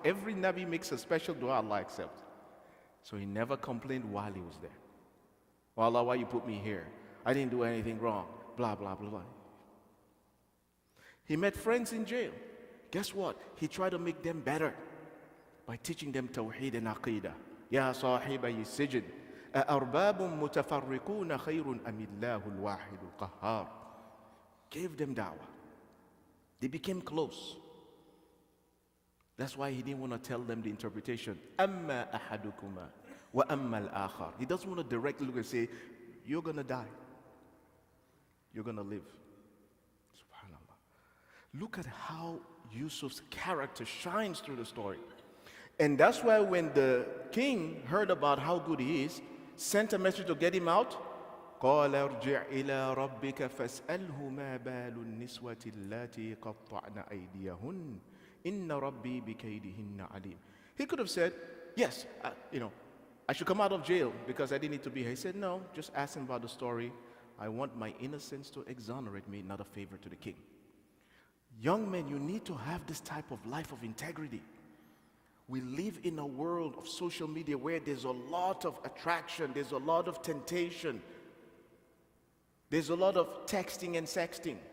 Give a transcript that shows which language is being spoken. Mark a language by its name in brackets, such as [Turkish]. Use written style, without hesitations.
[English] Every Nabi makes a special dua, Allah accepts. So he never complained while he was there. Oh Allah, why you put me here? I didn't do anything wrong. Blah, blah, blah, blah. He met friends in jail. Guess what? He tried to make them better by teaching them Tawheed and Aqidah. [Arabic] Ya sahibayi sijin, أَأَرْبَابٌ مُتَفَرِّقُونَ خَيْرٌ أَمِ اللَّهُ الْوَاحِدُ الْقَهَّارُ. [English] Gave them da'wah. They became close. That's why he didn't want to tell them the interpretation. [Arabic] أَمَّا أَحَدُكُمَا وَأَمَّا الْآخَرُ. [English] He doesn't want to directly look and say, you're going to die. You're going to live. Subhanallah. Look at how Yusuf's character shines through the story. And that's why when the king heard about how good he is, sent a message to get him out, [Arabic] قال ارجع إلى ربك فاسأله ما بال النسوة اللاتي قطعن أيديهن إن ربي بكيدهن عليم. [English] He could have said, yes, I should come out of jail because I didn't need to be here. He said, no, just ask him about the story. I want my innocence to exonerate me, not a favor to the king. Young men, you need to have this type of life of integrity. We live in a world of social media where there's a lot of attraction, there's a lot of temptation, there's a lot of texting and sexting.